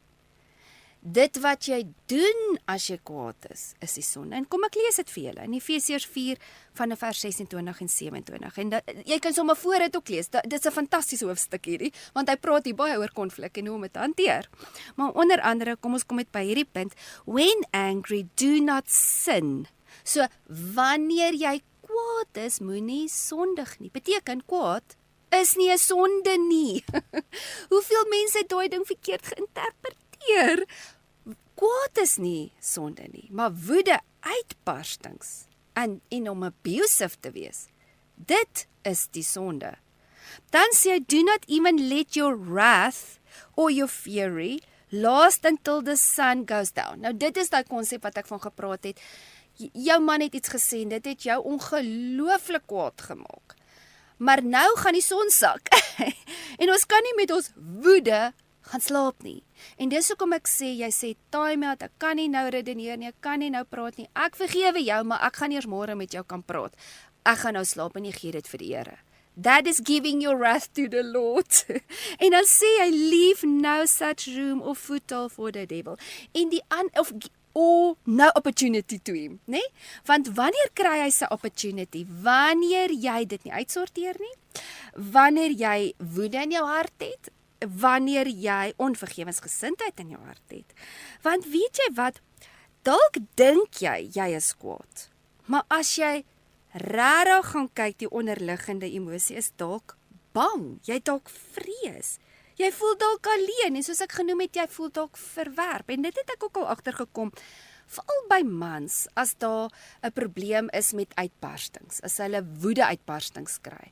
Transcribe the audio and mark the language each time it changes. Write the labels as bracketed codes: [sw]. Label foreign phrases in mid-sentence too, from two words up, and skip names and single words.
[af] Dit wat jy doen as jy kwaad is die sonde. En kom ek lees dit vir julle in Efesiërs 4 van vers 26 en 27. En jy kan sommer voor dit ook lees. Dit is 'n fantastiese hoofstuk hierdie, want hy praat hier baie oor konflik en hoe om dit te hanteer. Maar onder andere, kom ons kom met by hierdie punt, [en] when angry, do not sin. [af] So, wanneer jy kwaad is, moenie sondig nie. Beteken kwaad is nie 'n sonde nie. Hoeveel mense het daai ding verkeerd geïnterpreteer? Kwaad is nie sonde nie, maar woede, uitbarstings en om abusive te wees, dit is die sonde. Dan sê hy, [en] do not even let your wrath or your fury last until the sun goes down. [af] Nou dit is daai konsep wat ek van gepraat het. Jou man het iets gesê en dit het jou ongelooflik kwaad gemaak. Maar nou gaan die son sak. En ons kan nie met ons woede gaan slaap nie. En dis hoekom ek sê, jy sê [en] time out, [af] ek kan nie nou redeneer nie, ek kan nie nou praat nie. Ek vergewe jou, maar ek gaan eers môre met jou kan praat. Ek gaan nou slaap en jy gee dit vir die Here. [en] That is giving your wrath to the Lord. [af] En dan sê hy, [en] leave no such room or foothold for the devil. En no opportunity to him, [af] né? Want wanneer kry hy sy opportunity? Wanneer jy dit nie uitsorteer nie, wanneer jy woede in jou hart het, wanneer jy onvergewensgesindheid in jou hart het. Want weet jy wat, dalk dink jy is kwaad, maar as jy regtig gaan kyk, die onderliggende emosie is dalk bang, jy dalk vrees, jy voel dalk alleen, en soos ek genoem het, jy voel dalk verwerp, en dit het ek ook al agtergekom, veral by mans, as daar 'n probleem is met uitbarstings, as hulle woede uitbarstings kry.